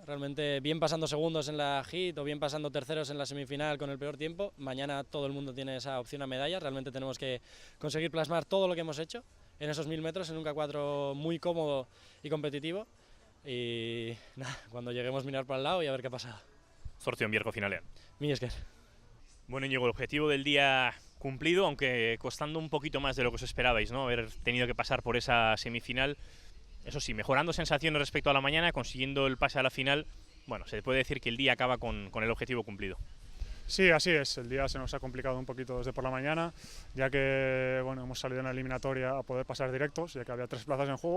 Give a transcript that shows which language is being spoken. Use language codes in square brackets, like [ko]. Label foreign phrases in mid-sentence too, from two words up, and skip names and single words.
[es] Realmente, bien pasando segundos en la HIT o bien pasando terceros en la semifinal con el peor tiempo, mañana todo el mundo tiene esa opción a medalla. Realmente tenemos que conseguir plasmar todo lo que hemos hecho en esos 1000 metros en un K4 muy cómodo y competitivo, y nada, cuando lleguemos mirar para el lado y a ver qué ha pasado. [eu] Zortzion bierko finalean. Mila esker. [es] Bueno, Íñigo, el objetivo del día cumplido, aunque costando un poquito más de lo que os esperabais, ¿no? Haber tenido que pasar por esa semifinal. Eso sí, mejorando sensaciones respecto a la mañana, consiguiendo el pase a la final. Bueno, se puede decir que el día acaba con el objetivo cumplido. Sí, así es. El día se nos ha complicado un poquito desde por la mañana, ya que hemos salido en la eliminatoria a poder pasar directos, ya que había 3 plazas en juego.